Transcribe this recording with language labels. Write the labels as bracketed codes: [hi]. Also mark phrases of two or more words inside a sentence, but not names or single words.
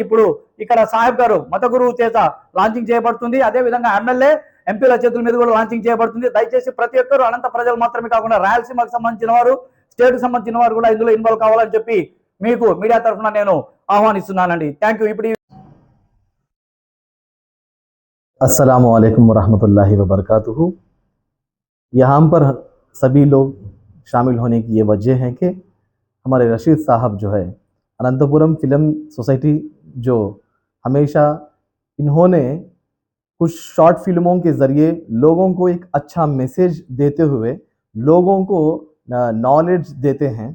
[te] ఇప్పుడు ఇక్కడ సాహెబ్ గారు మత గురువు చేత లాంచింగ్ చేయబడుతుంది. అదేవిధంగా ఎమ్మెల్యే ఎంపీల చేతుల మీద కూడా లాంచింగ్ చేయబడుతుంది. దయచేసి ప్రతి ఒక్కరు అనంత ప్రజలు మాత్రమే కాకుండా రాయలసీమకు సంబంధించిన వారు, స్టేట్కి సంబంధించిన వారు కూడా ఇందులో ఇన్వాల్వ్ కావాలని చెప్పి మీకు మీడియా తరఫున నేను ఆహ్వానిస్తున్నానండి. [en] thank you. ఇప్పుడు [ar] السلام عليكم ورحمة الله وبركاته. [hi] यहाँ पर सभी लोग शामिल होने की ये वजह है कि हमारे रशीद साहब जो है अनंतपुरम फिल्म सोसाइटी जो हमेशा इन्होंने कुछ [en] short films [hi] के ज़रिए लोगों को एक अच्छा मैसेज देते हुए लोगों को नॉलेज देते हैं।